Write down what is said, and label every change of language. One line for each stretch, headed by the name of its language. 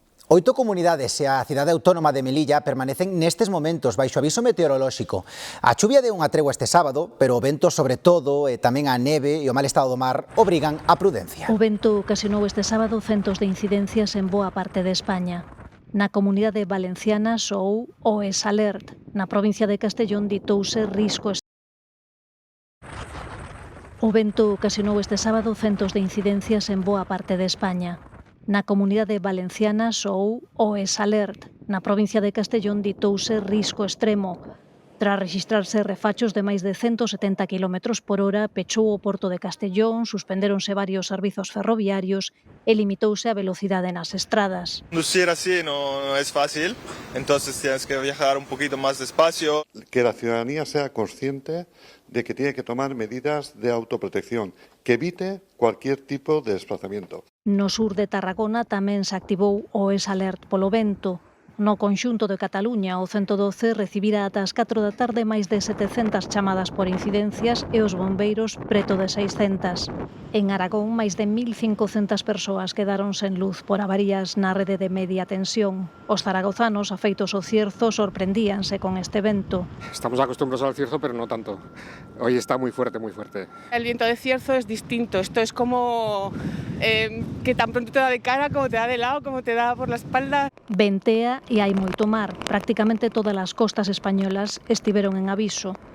Galician: 8 comunidades e a cidade autónoma de Melilla permanecen nestes momentos baixo aviso meteorolóxico. A chuvia deu unha tregua este sábado, pero o vento sobre todo e tamén a neve e o mal estado do mar obrigan a prudencia. O vento ocasionou este sábado centos de incidencias en boa parte de España. Na comunidade valenciana soou o ESALERT. Na provincia de Castellón ditouse risco. O vento ocasionou este sábado centos de incidencias en boa parte de España. Na comunidade valenciana soou o ESALERT. Na provincia de Castellón ditouse risco extremo. Tras rexistrarse refachos de máis de 170 km por hora, pechou o porto de Castellón, suspendéronse varios servizos ferroviarios e limitouse a velocidade nas estradas.
Spanish: Conducir así no es fácil, entonces tienes que viajar un poquito más despacio. Que la ciudadanía sea consciente de que tiene que tomar medidas de autoprotección, que evite cualquier tipo de desplazamiento.
Galician: No sur de Tarragona tamén se activou o ESALERT polo vento. No conxunto de Cataluña, o 112 recibira ata as 4 da tarde máis de 700 chamadas por incidencias e os bombeiros preto de 600. En Aragón, máis de 1.500 persoas quedaron sen luz por avarías na rede de media tensión. Os zaragozanos, afeitos ao Cierzo, sorprendíanse con este vento.
Spanish: Estamos acostumbrados al Cierzo, pero no tanto. Hoy está muy fuerte, muy fuerte. El viento de Cierzo es distinto. Esto es como que tan pronto te da de cara, como te da de lado, como te da por la espalda.
Galician: Ventea e hai moito mar. Prácticamente todas as costas españolas estiveron en aviso.